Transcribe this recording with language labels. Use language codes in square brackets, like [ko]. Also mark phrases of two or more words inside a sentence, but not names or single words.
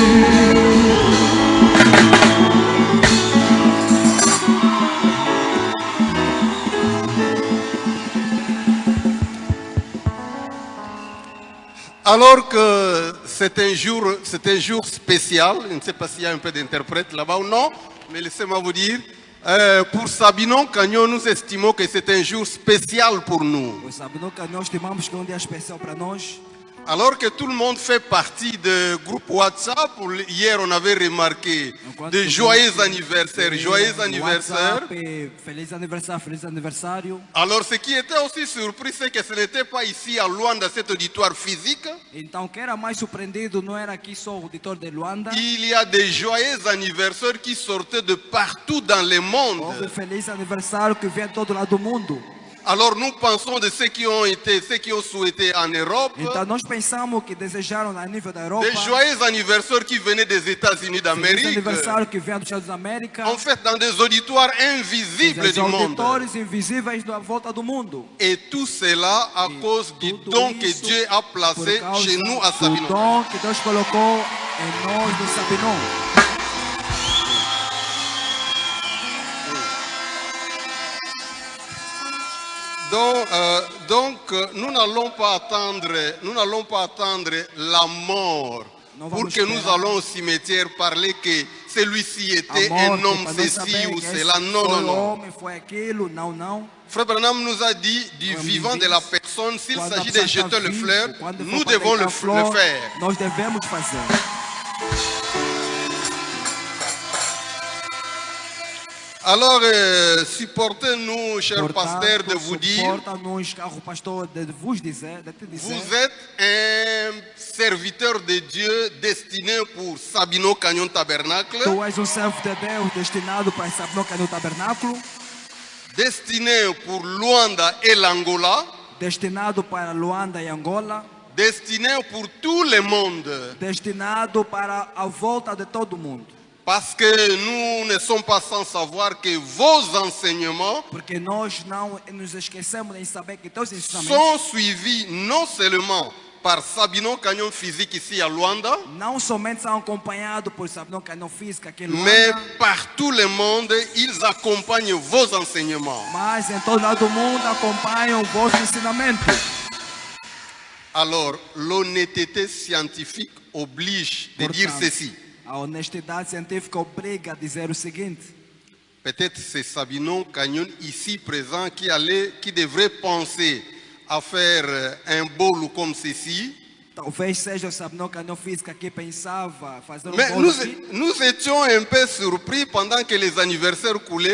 [fr] Alors que c'est un jour spécial, je ne sais pas s'il y a un peu d'interprète là-bas ou non, mais laissez-moi vous dire, pour Sabinon Canyon, nous estimons que c'est un jour spécial pour nous. [pt] O Sabinon Canyon estimamos que é um dia especial para nós. [fr] Alors que tout le monde fait partie de groupe WhatsApp, hier on avait remarqué de joyeux anniversaires, joyeux anniversaires. [pt] Feliz aniversário, feliz aniversário. [fr] Alors ce qui était aussi surpris, c'est que ce n'était pas ici à Luanda, cet auditoire physique. [pt] Então, o que era mais surpreendido não era aqui só o auditor de Luanda. [fr] Il y a des joyeux anniversaires qui sortaient de partout dans le monde. [pt] Houve feliz aniversário que vem de todo lado do mundo. [fr] Alors nous pensons de ceux qui ont souhaité en Europe. [pt] Então, nós pensamos que desejaram a nível da Europa. [fr] Des joyeux anniversaires qui venaient des États-Unis [pt] Feliz [fr] d'Amérique. [pt] aniversário que vem dos Estados da América. [fr] En fait, dans des auditoires invisibles [pt] Os [fr] du monde. [pt] auditores invisíveis da volta do mundo. [fr] Et tout cela à cause du [pt] Tudo [fr] don que [pt] isso [fr] Dieu a [pt] por [fr] placé [pt] causa [fr] chez nous à [pt] do [fr] Sabinon. [pt] dom que Deus colocou em nós do Sabinon. [fr] Donc, nous n'allons pas attendre la mort [pt] Não [fr] pour [pt] vamos [fr] que nous [pt] esperar. [fr] allons au cimetière parler que celui-ci était [pt] A [fr] un [pt] morte, [fr] homme [pt] para nós [fr] ceci [pt] saber [fr] ou [pt] que [fr] cela. [pt] esse [fr] Non, [pt] foi [fr] non, non. [pt] homem, foi aquilo, não, não. [fr] Frère Branham nous a dit du [pt] Quando [fr] vivant de [pt] diz, [fr] la personne, s'il [pt] Quando a [fr] s'agit de [pt] pessoa está [fr] jeter le [pt] vivo, [fr] fleur, [pt] quando [fr] nous [pt] for para [fr] devons [pt] deitar [fr] le [pt] flor, [fr] faire. [pt] nós devemos fazer. [fr] Alors, supportez-nous, chers pasteurs, de vous dire, [pt] Suporta-nos, caro pastor, de te dizer, [fr] vous êtes un serviteur de Dieu destiné pour Sabino Canyon Tabernacle, [pt] tu és servo de Deus destinado para Sabinon no tabernáculo, [fr] destiné pour Luanda et l'Angola, [pt] destinado para Luanda e Angola, [fr] destiné pour tout le monde. [pt] destinado para a volta de todo mundo. [fr] Parce que nous ne sommes pas sans savoir que vos enseignements [pt] Porque nós não nos esquecemos de saber que teus ensinamentos [fr] sont suivis non seulement par Sabinon Canyon Physique ici à Luanda, [pt] não somente são acompanhados por Sabinon Canyon Física aqui em [fr] mais [pt] Luanda, [fr] par tout le monde, ils accompagnent vos enseignements. [pt] mas em todo lado do mundo acompanham o vosso ensinamento. [fr] Alors, l'honnêteté scientifique oblige de dire [pt] Portanto, [fr] ceci. [pt] a honestidade científica obriga a dizer o seguinte: [fr] Peut-être c'est Sabinon Canyon ici présent qui devrait penser à faire un bolo comme ceci. [pt] talvez seja o Sabinon Canyon Física que pensava fazer [fr] Mais [pt] bolo aqui. [fr] nous étions un peu surpris pendant que les anniversaires coulaient.